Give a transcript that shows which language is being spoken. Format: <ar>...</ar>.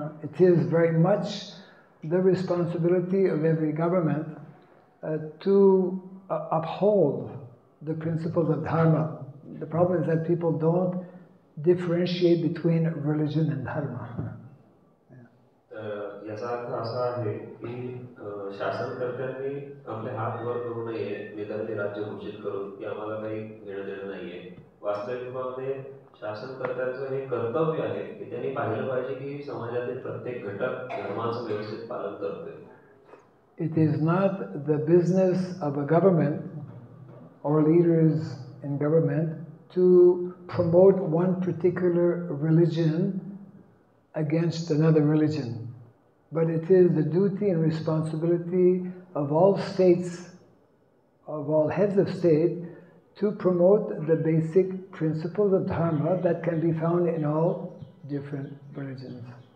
<en>It is very much the responsibility of every government to uphold the principles of dharma. The problem is that people don't differentiate between religion and dharma.</en> <mr>याचा अर्थ असा आहे की शासनकर्त्यांनी आपले हात वर करू नये, निधर्मी राज्य घोषित करून की आम्हाला काही घेणं देणं नाहीये. वास्तविकतेमध्ये शासनकर्त्यांचं हे कर्तव्य आहे की त्यांनी पाहिलं पाहिजे की समाजातील प्रत्येक घटक धर्माचं व्यवस्थित पालन करतोय.</mr> <en>It is not the business of a government or leaders in government to promote one particular religion against another religion, but it is the duty and responsibility of all states, of all heads of state, to promote the basic principles of dharma that can be found in all different religions.</en>